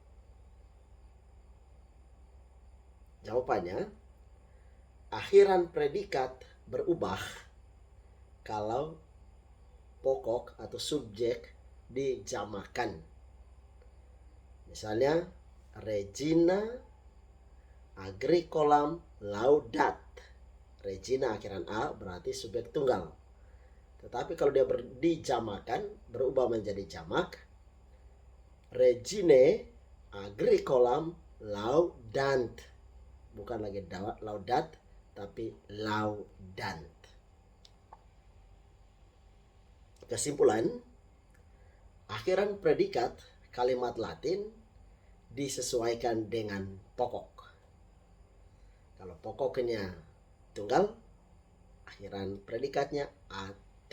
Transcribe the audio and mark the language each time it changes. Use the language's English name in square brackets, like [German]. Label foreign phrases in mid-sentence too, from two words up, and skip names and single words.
[Indonesian] Jawabannya, akhiran predikat berubah kalau pokok atau subjek dijamakan. Misalnya, [Latin] Regina agricolam laudat. [Indonesian] Regina akhiran A berarti subjek tunggal. Tetapi kalau dia dijamakan, berubah menjadi jamak, [Latin] Regine agricolam laudant. [Indonesian] Bukan lagi laudat, tapi laudant. Kesimpulan, akhiran predikat kalimat Latin disesuaikan dengan pokok. Kalau pokoknya tunggal, akhiran predikatnya at.